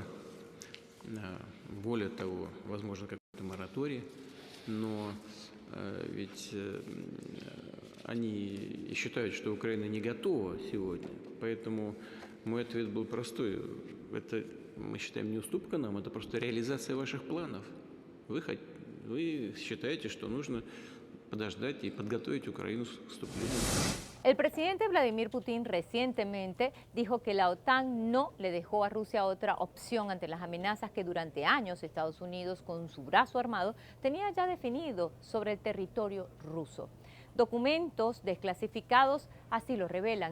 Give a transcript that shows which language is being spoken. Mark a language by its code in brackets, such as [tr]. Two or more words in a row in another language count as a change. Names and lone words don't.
[ru] Более того, возможно, какой-то мораторий, но ведь они считают, что Украина не готова сегодня. Поэтому мой ответ был простой. Это, мы считаем, не уступка нам, это просто реализация ваших планов. Вы считаете, что нужно подождать и подготовить Украину к вступлению. [es] El presidente Vladimir Putin recientemente dijo que la OTAN no le dejó a Rusia otra opción ante las amenazas que durante años Estados Unidos, con su brazo armado, tenía ya definido sobre el territorio ruso. Documentos desclasificados así lo revelan.